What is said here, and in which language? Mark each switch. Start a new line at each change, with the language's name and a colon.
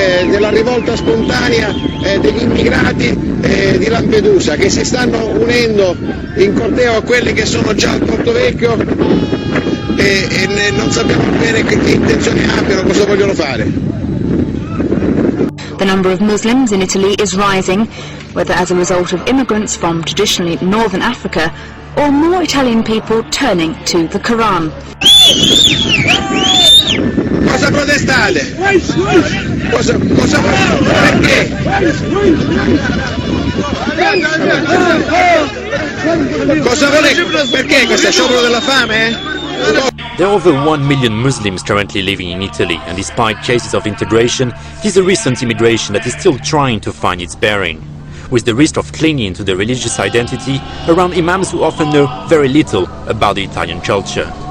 Italian: Della rivolta spontanea degli immigrati di Lampedusa, che si stanno unendo in corteo a quelli che sono già al Porto Vecchio e non sappiamo bene che intenzioni abbiano, cosa vogliono fare.
English: The number of Muslims in Italy is rising, whether as a result of immigrants from traditionally northern Africa or more Italian people turning to the Quran.
Italian: Cosa protestate? Perché? Cosa volete? Perché questo sciopero della fame?
English: There are over 1 million Muslims currently living in Italy, and despite cases of integration, it is a recent immigration that is still trying to find its bearing, with the risk of clinging to their religious identity around imams who often know very little about the Italian culture.